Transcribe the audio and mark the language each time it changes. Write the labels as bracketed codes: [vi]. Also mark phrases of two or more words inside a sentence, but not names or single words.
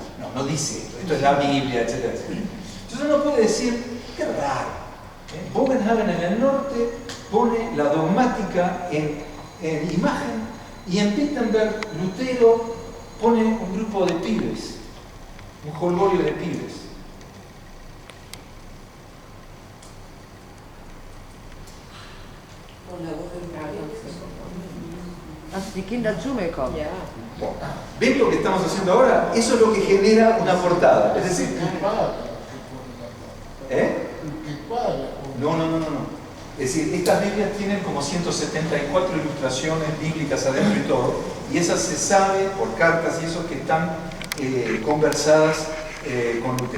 [es] No dice esto es la Biblia, etcétera, etcétera. Entonces uno puede decir, qué raro. Bogenhagen en el norte pone la dogmática en imagen, y en Wittenberg Lutero pone un grupo de pibes, un jolgorio de pibes. [de] Also die Kinder zu mir kommen. Ja. [es] ¿Ven lo que estamos haciendo ahora? Eso es lo que genera una portada. Es decir, No. Es decir, estas Biblias tienen como 174 ilustraciones bíblicas adentro y todo, y esas se sabe por cartas y eso que están conversadas con Lutero.